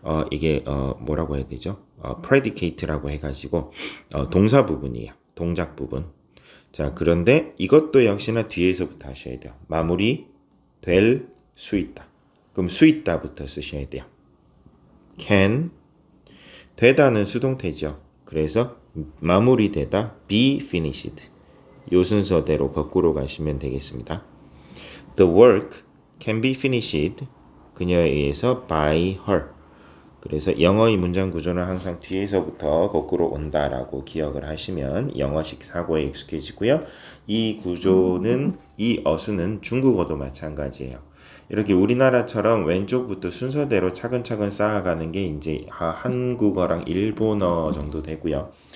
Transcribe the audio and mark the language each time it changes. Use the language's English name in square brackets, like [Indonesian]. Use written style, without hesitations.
[Korean] 이게 뭐라고 해야 되죠? predicate라고 해가지고 동사 부분이에요. 동작 부분. 자, 그런데 이것도 역시나 뒤에서부터 하셔야 돼요. 마무리 될 수 있다. 그럼 수 있다부터 쓰셔야 돼요. can. 되다는 수동태죠. 그래서 마무리되다 [English] be finished. [Korean] 요 순서대로 거꾸로 가시면 되겠습니다. [English] The work can be finished. [Korean] 그녀에 의해서 [English] by her. [Korean] 그래서 영어의 문장 구조는 항상 뒤에서부터 거꾸로 온다라고 기억을 하시면 영어식 사고에 익숙해지고요. 이 구조는 이 어수는 중국어도 마찬가지예요. 이렇게 우리나라처럼 왼쪽부터 순서대로 차근차근 쌓아가는 게 이제 한국어랑 일본어 정도 되고요.